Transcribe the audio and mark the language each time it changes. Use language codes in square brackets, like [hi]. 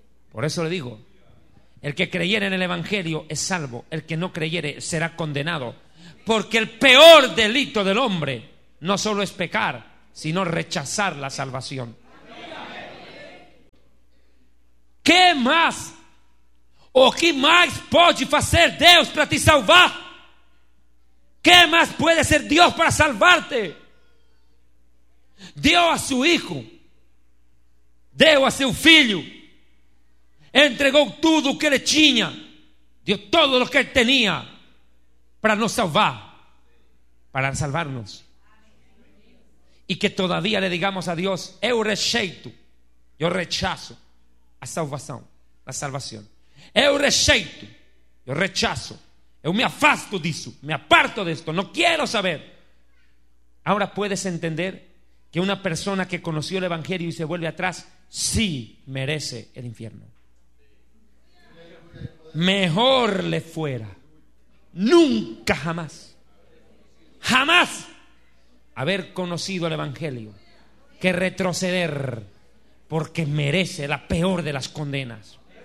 [es] Por eso le digo, el que creyere en el Evangelio es salvo, el que no creyere será condenado, porque el peor delito del hombre no solo es pecar, sino rechazar la salvación. [pt] Que mais? O que mais pode fazer Deus para te salvar? Que mais pode ser Deus para salvarte? Deu a seu filho, deu a seu filho, entregou tudo o que ele tinha, deu todo o que ele tinha para nos salvar, para salvarnos. E que [es] todavía le digamos [pt] a Deus: eu rejeito, eu rechazo a salvação, a salvação. Eu rejeito, eu rechazo, eu me afasto disso, [es] me aparto de esto, [pt] não quero saber. [es] Agora puedes entender que una persona que conoció el Evangelio y se vuelve atrás, sí merece el infierno. Mejor le fuera. Nunca jamás. Jamás haber conocido el Evangelio que retroceder, porque merece la peor de las condenas.